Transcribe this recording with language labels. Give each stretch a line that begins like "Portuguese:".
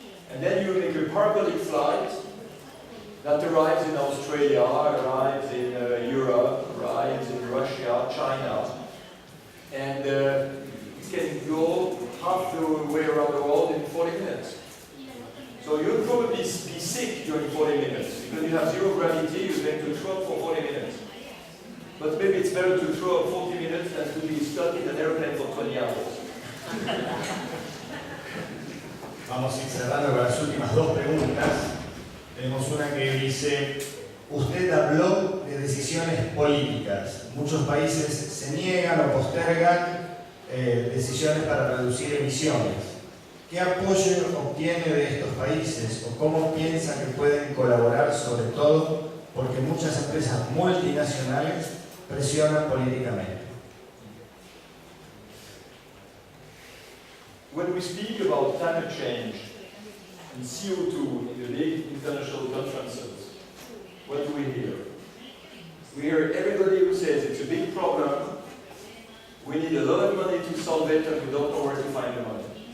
English: And then you make a parabolic flight that arrives in Australia, arrives in Europe, arrives in Russia, China, and it can go half the way around the world in 40 minutes. So you'll probably be sick during 40 minutes. Because you have zero gravity, you're going to throw up for 40 minutes. But maybe it's better to throw up 40 minutes than to be stuck in an airplane for 20 hours.
Spanish: Vamos a ir cerrando con las últimas dos preguntas. Tenemos una que dice, Usted habló de decisiones políticas. Muchos países se niegan o postergan decisiones para reducir emisiones. ¿Qué apoyo obtiene de estos países o cómo piensa que pueden colaborar, sobre todo porque muchas empresas multinacionales presionan políticamente?
English: When we speak about climate change and CO2 in the big international conferences, what do we hear? We hear everybody who says it's a big problem, we need a lot of money to solve it, and we don't know where to find the money.